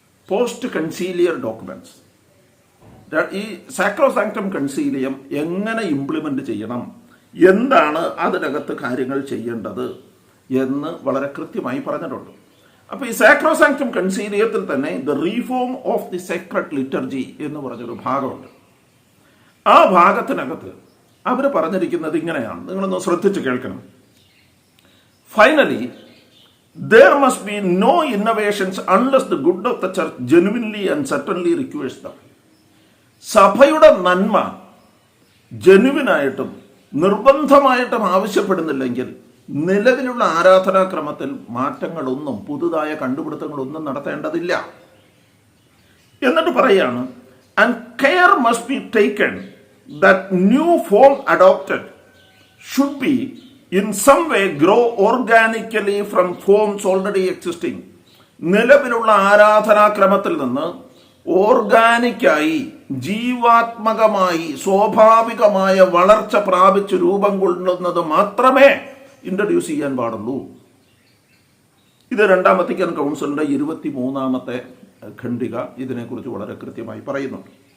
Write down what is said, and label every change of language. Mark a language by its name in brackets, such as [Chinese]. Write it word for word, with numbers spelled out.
[Malayalam] Post കൺസീലിയർ documents, ഈ സാക്രോസാങ്ക്ടം കൺസീലിയം എങ്ങനെ implement ചെയ്യണം, എന്താണ് അതിനകത്ത് കാര്യങ്ങൾ ചെയ്യേണ്ടത് എന്ന് വളരെ കൃത്യമായി പറഞ്ഞിട്ടുണ്ട്. അപ്പോൾ ഈ സാക്രോസാങ്ക്ടം കൺസീലിയത്തിൽ തന്നെ the reform of the Sacred liturgy എന്ന് പറഞ്ഞൊരു ഭാഗമുണ്ട്. ആ ഭാഗത്തിനകത്ത് അവർ പറഞ്ഞിരിക്കുന്നത് ഇങ്ങനെയാണ്, നിങ്ങളൊന്ന് ശ്രദ്ധിച്ച് കേൾക്കണം. [English] Finally, there must be no innovations unless the good of the church genuinely and certainly requires them. [Malayalam] സഭയുടെ നന്മ ജെനുവിനായിട്ടും നിർബന്ധമായിട്ടും ആവശ്യപ്പെടുന്നില്ലെങ്കിൽ നിലവിലുള്ള ആരാധനാക്രമത്തിൽ മാറ്റങ്ങളൊന്നും പുതുതായ കണ്ടുപിടുത്തങ്ങളൊന്നും നടത്തേണ്ടതില്ല. എന്നിട്ട് പറയാണ്, [English] and care must be taken that new form adopted should be in some way grow organically from forms already existing. [Malayalam] നിലവിലുള്ള ആരാധനാക്രമത്തിൽ നിന്ന് ഓർഗാനിക്കായി, ജീവാത്മകമായി, സ്വാഭാവികമായ വളർച്ച പ്രാപിച്ച് രൂപം കൊള്ളുന്നത് മാത്രമേ ഇൻട്രൊഡ്യൂസ് ചെയ്യാൻ പാടുള്ളൂ. ഇത് രണ്ടാം വത്തിക്കാൻ കൗൺസിലിൻ്റെ ഇരുപത്തി മൂന്നാമത്തെ ഖണ്ഡിക ഇതിനെക്കുറിച്ച് വളരെ കൃത്യമായി പറയുന്നുണ്ട്.